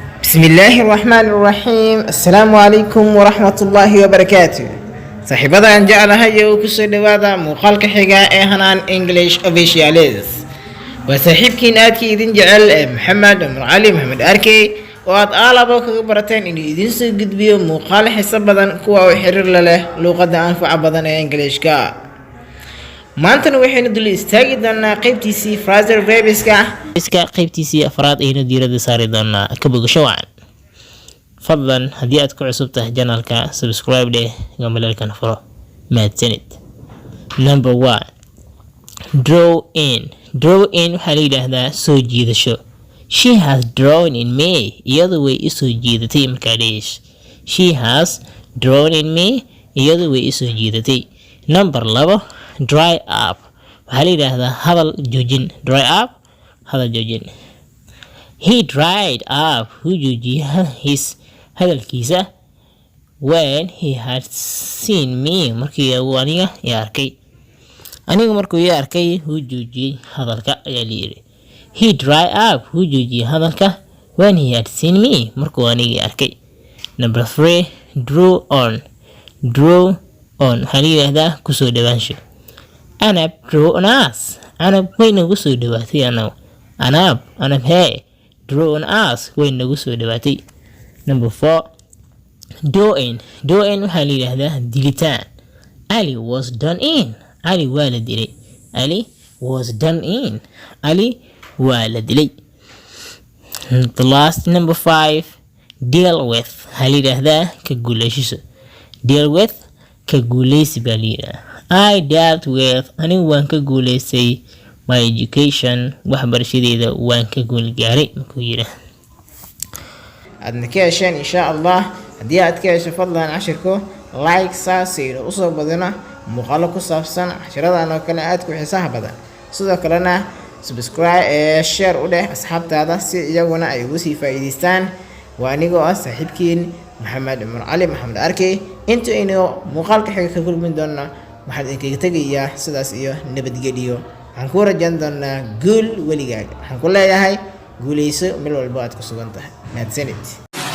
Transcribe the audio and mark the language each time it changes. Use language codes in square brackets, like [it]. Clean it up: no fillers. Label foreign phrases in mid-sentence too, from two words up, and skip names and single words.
[ar] بسم الله الرحمن الرحيم السلام عليكم ورحمة الله وبركاته [so] صاحبada aan jeclahay oo ku soo dhawaada muuqaalka xiga ee Hanaan English Officials waa saaxiibkiin aadkii idin jecel Maxamed Umar Ali Maxamed Arkey oo aad aalabo kaga barateen in idin soo gudbiyo muuqaal xiiso badan kuwa oo xiriir la leh luqadda anfaca badan ee Englishka maantana waxaynu dul istaagi doonaa qaybtiisii [en] phrasal verbs-ka [so] qaybtiisii afraad ayaynu diiradda saari doonaa ka bogasho wacan fadlan haddii aad ku cusub tahay channelka [en] subscribe dheh [so] gambalelkan furo mahadsanid. [en] Number 1 draw in [so] waxaa la yidhaahdaa soo jiidasho. [en] She has drawn in me [so] iyadu way isoo jiidatay markaa dheesh. [en] She has drawn in me [so] iyadu way isoo jiidatay. [en] Number 2 dry up [so] waxaa la yidhaahdaa hadal joojin. [en] Dry up [so] hadal joojin. [en] He dried up [so] wuu joojiyay [en] his hadalkiisa when he had seen me [so] markii uu aniga arkay. Aniga markuu arkay wuu joojiyay hadalka ayaa la yiri. [en] He dried up [so] wuu joojiyay hadalka [en] when he had seen me [so] markuu aniga arkay. [en] Number 3 draw on [so] waxaa la yidhaahdaa kusoo dhawaansho. Anab [en] draw on us [so] anab way nagu soo dhawaatay anab [en] hey draw on us [so] way nagu soo dhawaatay. [en] Number 4 do in [so] waxaa la yidhaahdaa dilitaan. [en] Ali was done in Ali [so] waa la dilay. [en] Ali was done in Ali [so] waa la dilay. [en] The last number 5 deal with [so] waxaa la yidhaahdaa ka guuleyshiso. [en] Deal with [so] ka guuleysi baa la yidhaahdaa. [en] I dealt with [so] anigu waan ka guuleystay [en] my education [so] waxbarashadeeda waan ka guul gaaray markuu yidhaahdaa. aadna ka hesheen [ar] إن شاء الله [so] haddii aad ka hesho fadlan cashirku like saasiir u soo badina muuqaalo ku saabsan cashiradan oo kale aad ku xiisaha badan sidoo kalena [en] subscribe share [so] u dheh asxaabtaada si iyaguna ay ugu sii faa'iideystaan waa anigoo ah saaxiibkiin Maxamed Umar Ali Maxamed Arkey inta inoo muuqaalka xiga ka kulmin doona waxaan idinkaga tegayaa sidaas iyo nabadgelyo waxaan ku rajayn doonaa guul weligaaga waxaan ku leeyahay guuleyso meel walba aad ku sugan tahay mahadsanid.